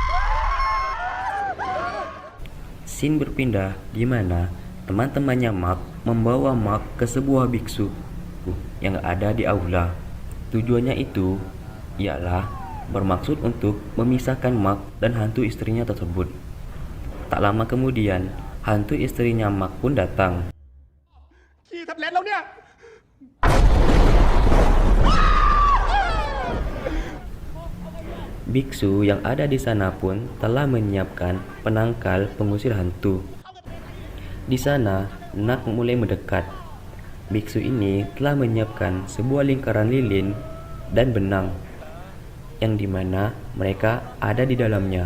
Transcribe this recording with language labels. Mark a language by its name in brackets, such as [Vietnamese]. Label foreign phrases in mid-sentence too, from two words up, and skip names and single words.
[Indonesian] Scene berpindah di mana teman-temannya Mark membawa Mark ke sebuah biksu yang ada di aula. Tujuannya itu ialah bermaksud untuk memisahkan Mark dan hantu istrinya tersebut. Tak lama kemudian, hantu istrinya Mark pun datang. [Thai] ขี้แท็บเล็ตแล้วเนี่ย [Indonesian] Biksu yang ada di sana pun telah menyiapkan penangkal pengusir hantu. Di sana, Nak mulai mendekat. Biksu ini telah menyiapkan sebuah lingkaran lilin dan benang, yang dimana mereka ada di dalamnya.